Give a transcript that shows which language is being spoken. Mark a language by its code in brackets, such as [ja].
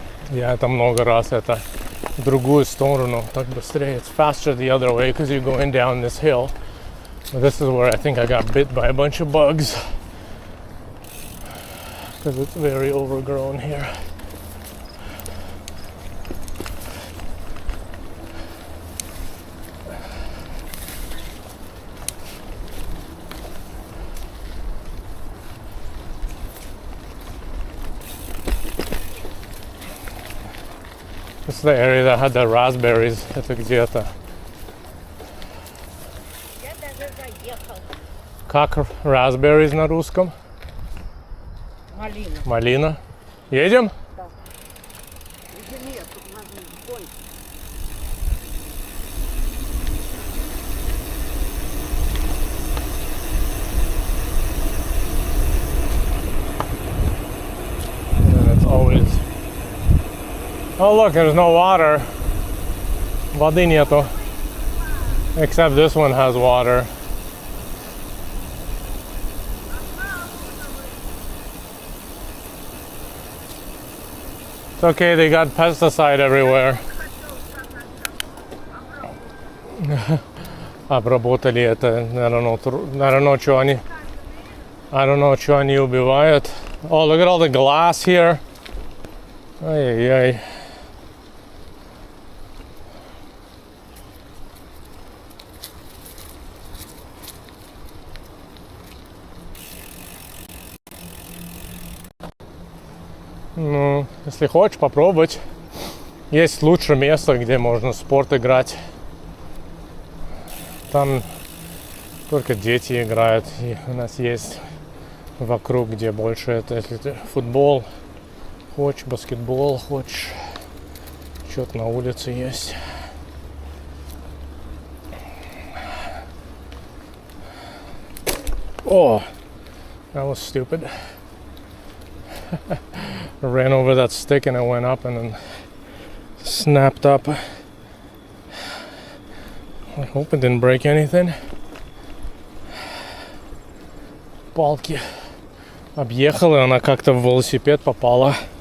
[ru] Я это много раз, это в другую сторону, так быстрее. [en] It's faster the other way because you're going down this hill. But this is where I think I got bit by a bunch of bugs because it's very overgrown here. This is the area that had the raspberries. [ru] Это где-то. Я даже заехал. Как raspberries на русском? Малина. Малина. Едем? Уже нет, тут надо больше. [en] And it's always... Oh look, there's no water. [ru] Воды нету. [en] Except this one has water. It's okay, they got pesticide everywhere. [ru] Обработали это, [en] I don't know, [ru] что они... [en] I don't know, [ru] что они убивают. [en] Oh, look at all the glass here. [ru] Ай-яй-яй. Ну, если хочешь попробовать, есть лучшее место, где можно в спорт играть. Там только дети играют. И у нас есть вокруг, где больше это, если ты футбол хочешь, баскетбол хочешь, что-то на улице есть. [en] Oh, that was stupid. I ran over that stick and it went up and then snapped up. I hope it didn't break anything. [ru] Палки объехала, и она как-то в велосипед попала.